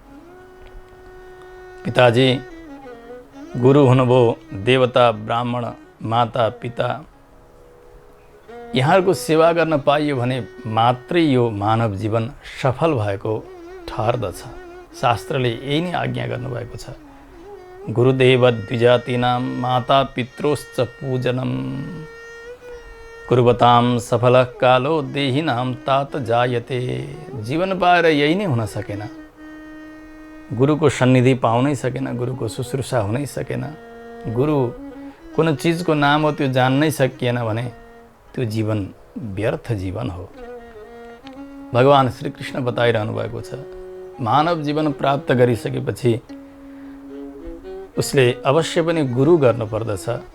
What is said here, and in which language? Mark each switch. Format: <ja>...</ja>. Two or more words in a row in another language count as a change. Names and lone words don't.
<ne>पिताजी गुरु हुनुभयो, देवता, ब्राह्मण, माता, पिता, यहाँहरूको सेवा गर्न पाइयो भने मात्रै यो मानव जीवन सफल भएको ठहर्दछ। शास्त्रले यही नै आज्ञा गर्नुभएको छ।</ne> <sa>गुरुदेव द्विजातीनां माता पित्रोश्च पूजनम कुर्वतां सफलः कालो देहिनां तात जायते।</sa> <ne>जीवन पाएर यही नै हुन सकेन, गुरुको सन्निधि पाउनै सकेन, गुरुको शुश्रूषा हुनै सकेन, गुरु कुनै चिजको नाम हो त्यो जान्नै सकिएन भने त्यो जीवन व्यर्थ जीवन हो। भगवान श्री कृष्ण बताइरहनु भएको छ, मानव जीवन प्राप्त गरिसकेपछि उसले अवश्य पनि गुरु गर्नुपर्दछ।</ne>